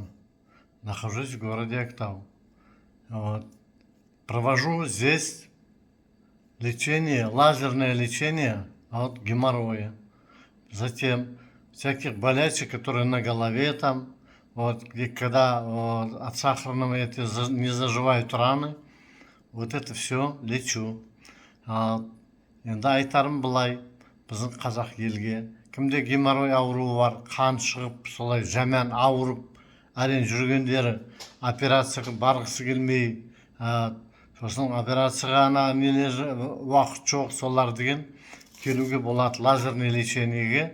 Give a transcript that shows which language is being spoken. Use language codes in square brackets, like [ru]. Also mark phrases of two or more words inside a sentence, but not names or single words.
[ru] Нахожусь в городе Актау. Провожу здесь лечение, лазерное лечение от геморроя. Затем всяких болячек, которые на голове там, когда от сахарного не заживают раны, это все лечу. [kk] Енді айтарым былай, біздің қазақ елге, кімде геморрой ауруы бар, қан шығып, солай жаман ауырып, әрең жүргендері операцияға барғысы келмей, сосын операцияға уақыт жоқ, солар деген келуге болады [ru] лазерный лечениеге.